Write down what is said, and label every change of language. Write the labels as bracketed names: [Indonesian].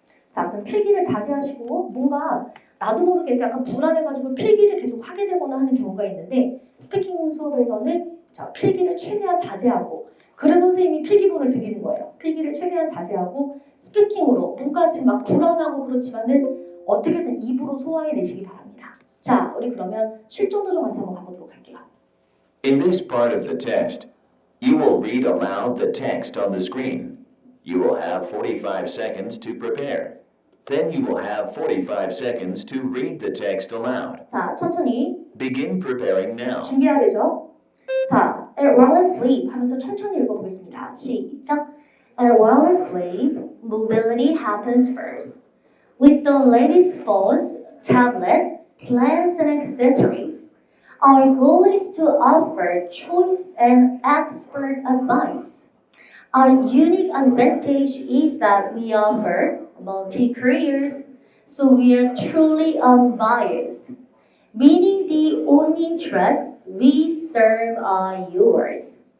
[Korean] 자, 그럼 필기를 자제하시고 뭔가 나도 모르게 약간 불안해가지고 필기를 계속 하게 되거나 하는 경우가 있는데 스피킹 수업에서는 자, 필기를 최대한 자제하고 그래서 선생님이 필기본을 드리는 거예요. 필기를 최대한 자제하고 스피킹으로 뭔가 지금 막 불안하고 그렇지만은 어떻게든 입으로 소화해내시기 바랍니다. 자, 우리 그러면 실전 도전 같이 한번 가보도록 할게요. [English] In this part of the test, you will read aloud the text on the screen. You will have 45 seconds to prepare. Then you will have 45 seconds to read the text aloud. [Korean] 자, 천천히 [English] Begin preparing now. [Korean] 준비하려죠. 자, [English] while asleep [Korean] 하면서 천천히 읽어보겠습니다. 시작. [English] While asleep, mobility happens first. With the latest phones, tablets, plans, and accessories, our goal is to offer choice and expert advice. Our unique advantage is that we offer multi-careers, so we are truly unbiased, meaning the only interests we serve are yours.